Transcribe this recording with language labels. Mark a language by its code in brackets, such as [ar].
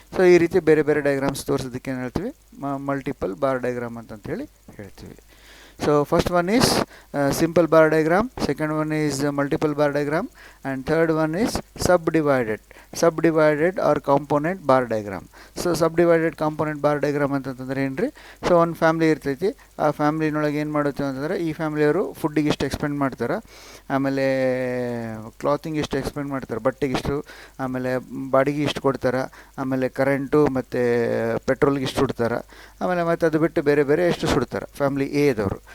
[kn] So ಈ ರೀತಿ ಬೇರೆ ಬೇರೆ ಡಯಾಗ್ರಾಮ್ಸ್ ತೋರಿಸೋದಕ್ಕೆ ಏನು ಹೇಳ್ತೀವಿ, ಮಲ್ಟಿಪಲ್ ಬಾರ್ ಡಯಾಗ್ರಾಮ್ ಅಂತಂತೇಳಿ ಹೇಳ್ತೀವಿ. [en] So first one is simple bar diagram, second one is multiple bar diagram, and third one is subdivided or component bar diagram. [kn] So subdivided component bar diagram ಅಂತಂದ್ರೆ ಏನ್ರಿ, so ಒಂದು family ಇರ್ತೈತಿ, ಆ ಫ್ಯಾಮ್ಲಿನೊಳಗೆ ಏನು ಮಾಡುತ್ತೆ ಅಂತಂದರೆ, ಈ ಫ್ಯಾಮ್ಲಿಯವರು ಫುಡ್ಡಿಗೆ ಇಷ್ಟು ಎಕ್ಸ್ಪೆಂಡ್ ಮಾಡ್ತಾರೆ, ಆಮೇಲೆ ಕ್ಲಾತಿಂಗ್ ಇಷ್ಟು ಎಕ್ಸ್ಪೆಂಡ್ ಮಾಡ್ತಾರೆ, ಬಟ್ಟೆಗೆ ಇಷ್ಟು, ಆಮೇಲೆ ಬಾಡಿಗೆ ಇಷ್ಟು ಕೊಡ್ತಾರೆ, ಆಮೇಲೆ ಕರೆಂಟು ಮತ್ತು ಪೆಟ್ರೋಲ್ಗೆ ಇಷ್ಟು ಸುಡ್ತಾರೆ, ಆಮೇಲೆ ಮತ್ತು ಅದು ಬಿಟ್ಟು ಬೇರೆ ಬೇರೆ ಎಷ್ಟು ಸುಡ್ತಾರೆ ಫ್ಯಾಮ್ಲಿ ಎದವರು.